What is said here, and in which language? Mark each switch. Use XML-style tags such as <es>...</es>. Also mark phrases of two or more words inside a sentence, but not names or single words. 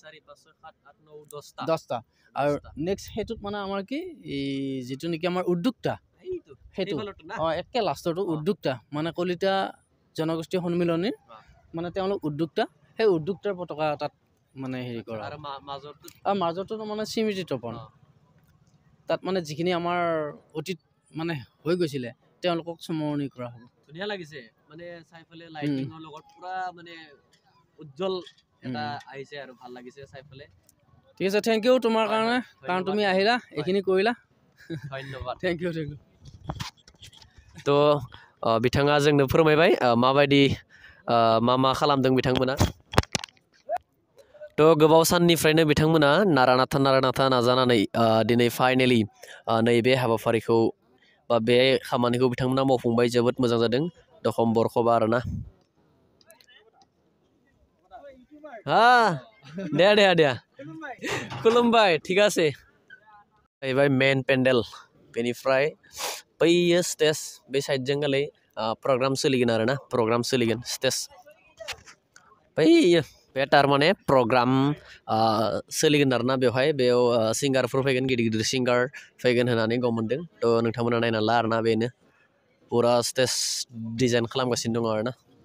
<as>10টা আৰু নেক্সট হেতুত মানে আমাৰ কি এই যেটো নেকি আমাৰ উদ্যোক্তা হেতু একে লাষ্টৰটো উদ্যোক্তা মানে কলিতা জনগোষ্ঠী সন্মিলনীৰ মানে তেওঁলোক উদ্যোক্তা সেই উদ্যোক্তাৰ পতাকা তাত মানে হেৰি কৰা আৰু মাজৰটো মানে স্মৃতি তৰ্পণ তাত মানে যিখিনি আমাৰ অতীত মানে হৈ গৈছিলে তেওঁলোকক স্মৰণি কৰা হ'ব ধুনীয়া লাগিছে মানে চাইফালে লাইটিংৰ লগত পুৰা মানে উজ্জ্বল এটা আহিছে আৰু ভাল লাগিছে চাইফালে ঠিক আছে</as> <en>thank you</en> <as>তোমাৰ কাৰণে কাৰণ তুমি আহিলা এইখিনি কৰিলা ধন্যবাদ</as> <en>thank you</en> <brx>তো बिथाङा जोंनो फोरमायबाय माबायदि मा खालामदों बिथांमोना तो गोबाव साननिफ्रायनो बिथांमोना नारानाथा नाजानानै दिनै फाइनेलि नैबे हाबाफारिखौ बा बे खामानिखौ बिथांमोना मावफुंबाय जोबोद मोजां जादों दखम बरखबा आरोना दे खुलुमबाय</brx> <as>ঠিক আছে</as> <brx>जाहैबाय मेन पेन्डेल बेनिफ्राय बैयो स्टेज बे साइडजों गालै प्रग्राम सोलिगोन आरोना प्रग्राम सोलिगोन स्टेज बैयो बे तारमाने प्रग्राम सोलिगोन आरोना बेयाव सिंगारफोर फैगोन गिदिर सिंगार फैगोन होननानै गम मोनदों थ' नोंथांमोना नायना ला आरोना बेनो पुरा स्टेज डिजाइन खालामगासिनो दङ आरोना</brx>